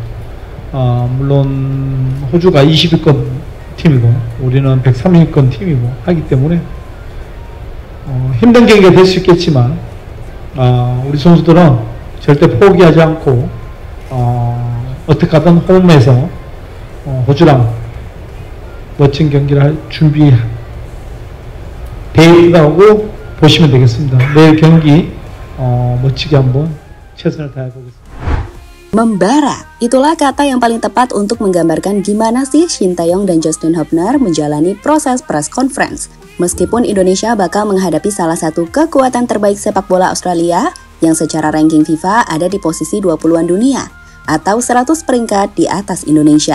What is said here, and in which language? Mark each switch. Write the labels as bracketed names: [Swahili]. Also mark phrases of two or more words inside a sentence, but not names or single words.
[Korean] 물론 호주가 20위권 팀이고 우리는 130위권 팀이고 하기 때문에 힘든 경기가 될 수 있겠지만 우리 선수들은 절대 포기하지 않고 어떻게 하든 홈에서 호주랑 멋진 경기를 할 준비되어 있다고 보시면 되겠습니다. 내일 경기 멋지게 한번 최선을 다해보겠습니다. [Indonesian] Membara, itulah kata yang paling tepat untuk menggambarkan gimana sih Shin Tae-yong dan Justin Hubner menjalani proses [English] press conference. [Indonesian] Meskipun Indonesia bakal menghadapi salah satu kekuatan terbaik sepak bola Australia yang secara ranking FIFA ada di posisi 20-an dunia atau 100 peringkat di atas Indonesia.